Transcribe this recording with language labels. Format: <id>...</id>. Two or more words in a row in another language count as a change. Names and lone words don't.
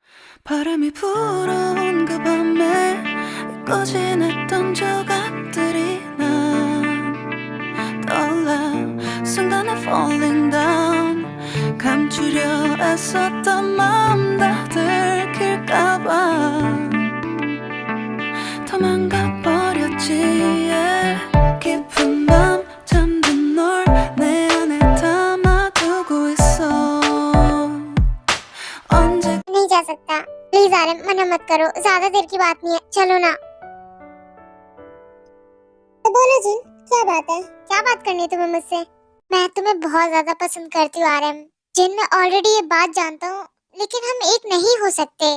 <ko>바람이 불어온 그 밤에 꺼진 했던 조각들이 난 떠올라 순간에</ko> <en>falling down</en> <ko>감추려 애썼던 마음 다 들킬까봐 도망가버렸지 yeah. 깊은 밤 잠든 널 내 안에 담아두고 있어 언제</ko> <hi>नहीं जा सकता। प्लीज आरम, मना मत करो, ज्यादा देर की बात नहीं है, चलो ना। तो बोलो जिन, क्या बात है? क्या बात करनी है तुम्हें मुझसे? मैं तुम्हें बहुत ज्यादा पसंद करती हूँ आरम। जिन, मैं ऑलरेडी ये बात जानता हूँ, लेकिन हम एक नहीं हो सकते।</hi>